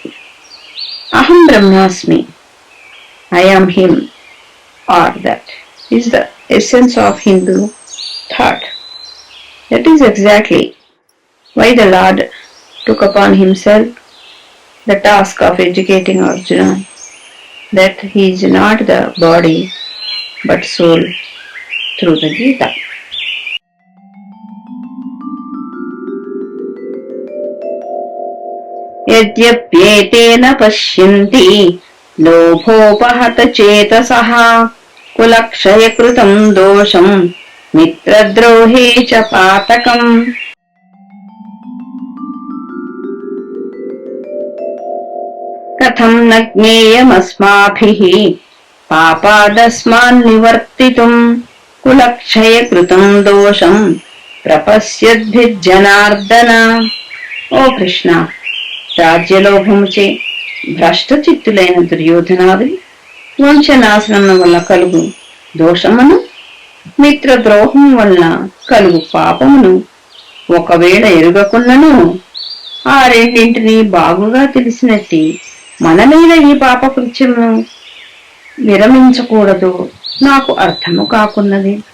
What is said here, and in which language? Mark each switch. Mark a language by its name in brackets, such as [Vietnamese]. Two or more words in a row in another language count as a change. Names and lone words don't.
[Sanskrit] अहं ब्रह्मास्मि, [English] I am him, or that is the essence of Hindu thought. That is exactly why the Lord took upon himself the task of educating Arjuna that he is not the body but soul through the Gita. [Sanskrit] यद्यप्येतेन पश्यन्ति लोभोपहतचेतसः कुलक्षयकृतं दोषं मित्रद्रोहे च पातकम्. कथं न ज्ञेयमस्माभिः पापादस्मान्निवर्तितुम् कुलक्षयकृतं दोषं प्रपश्यद्भिर्जनार्दन. [Telugu] ఓ కృష్ణ, రాజ్యలోభముచే భ్రష్టచిత్తులైన దుర్యోధనాదులు వంశనాశనం వల్ల కలుగు దోషమును, మిత్రద్రోహం వలన కలుగు పాపమును ఒకవేళ ఎరుగకున్నను ఆ రెండింటినీ బాగుగా తెలిసినట్టి మన మీద ఈ పాపకృత్యమును విరమించకూడదు నాకు అర్థము కాకున్నది.